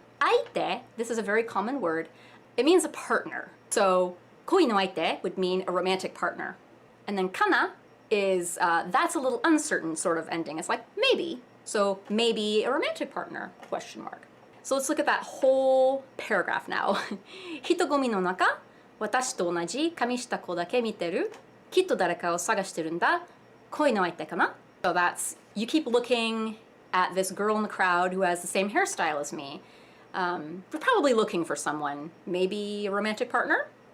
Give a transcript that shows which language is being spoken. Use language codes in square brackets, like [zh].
[en] Aite, this is a very common word. It means a partner. So koi no aite would mean a romantic partner. And then kana is, that's a little uncertain sort of ending. It's like maybe. So maybe a romantic partner, question mark. So let's look at that whole paragraph now. [ja] 人込みの中、私と同じ髪した子だけ見てる。きっと誰かを探してるんだ。恋の相手かな? [en] So that's, you keep looking at this girl in the crowd who has the same hairstyle as me. You're probably looking for someone, maybe a romantic partner?